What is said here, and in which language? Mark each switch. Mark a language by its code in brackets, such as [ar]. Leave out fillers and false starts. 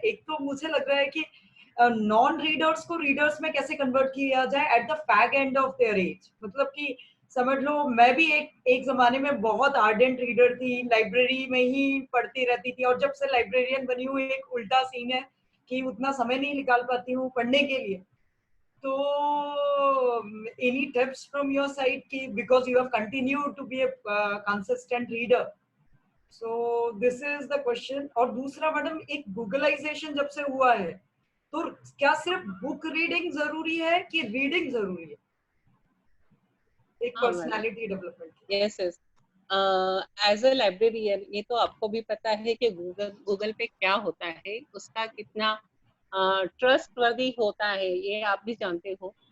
[hi] एक तो मुझे लग रहा है कि नॉन रीडर्स को रीडर्स में कैसे कन्वर्ट किया जाए [en] At the fag end of their age. [hi] मतलब कि समझ लो मैं भी एक जमाने में बहुत आर्डेंट रीडर थी, लाइब्रेरी में ही पढ़ती रहती थी, और जब से लाइब्रेरियन बनी हूँ एक उल्टा सीन है कि उतना समय नहीं निकाल पाती हूँ पढ़ने के लिए. [en] तो any tips from your side कि because you have continued to be a consistent reader, so this is the question. [hi] और दूसरा मैडम एक गूगलाइजेशन जब से हुआ है तो क्या सिर्फ बुक रीडिंग जरूरी है कि रीडिंग जरूरी है एक personality development? [en] Yes yes. [hi] As a librarian ये तो आपको भी पता है कि गूगल पे क्या होता है, उसका कितना ट्रस्ट वर्दी होता है, ये आप भी जानते हो.